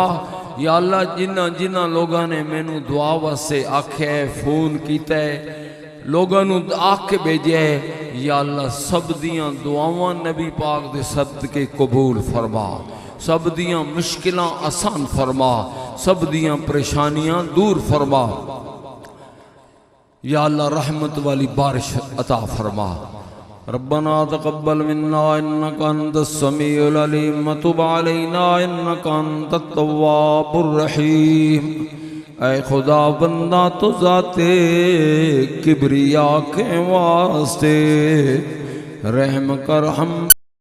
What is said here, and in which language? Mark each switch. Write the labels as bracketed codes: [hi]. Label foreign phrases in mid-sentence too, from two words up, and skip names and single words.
[pa] یا اللہ جنا جنا لوگوں نے مینوں دعا واسطے آکھیا ہے، فون کیا ہے، لوگوں نوں آکھ کے بھیجا ہے، یا اللہ سب دیاں دعاواں نبی پاک دے صدقے قبول فرما، سب دیاں مشکلاں آسان فرما، سب دیاں پریشانیاں دور فرما. یا اللہ رحمت والی بارش عطا فرما. [ar] ربنا تقبل منا إنك أنت السميع العليم وتب علينا إنك أنت التواب الرحيم. [ur] اے خدا بندہ تو ذات کبریا کے واسطے رحم کر ہم